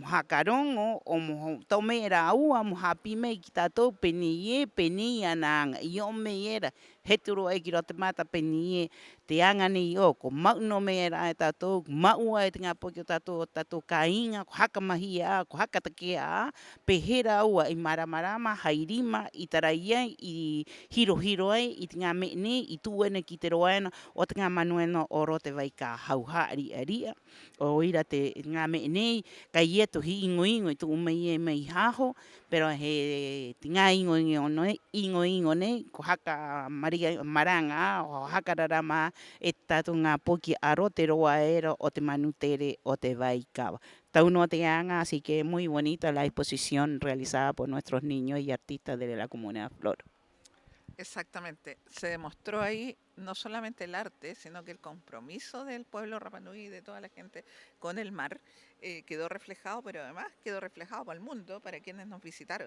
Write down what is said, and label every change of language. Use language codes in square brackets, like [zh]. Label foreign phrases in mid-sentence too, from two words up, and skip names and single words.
[rap] hakarongo o mo tau mei rau mo hapi mei ki tātou peni ananga i o mei era he turo e ki rote mata peni te anga nei o ko mau no mei era e tātou mau ai te ngā poki o tātou kainga ko haka mahi a ko haka take a pehera ua i maramarama hairima i taraia i hiro ai i te ngā mene i tuene ki te roena o te ngā manuena o rote vai ka hauha aria o ira te ngā mene ka ia to hi ingo i tu mei e mei haho pero he te ngā ingo nei ko haka maranga o haka rarama tatunga poki aro te roa era o te manutere o te vaicaba. Tauno te anga, [es] así que muy bonita la exposición realizada por nuestros niños y artistas de la comunidad Flor. Exactamente. Se demostró ahí no solamente el arte, sino que el compromiso del pueblo Rapa Nui y de toda la gente con el mar quedó reflejado, pero además quedó reflejado para el mundo, para quienes nos visitaron.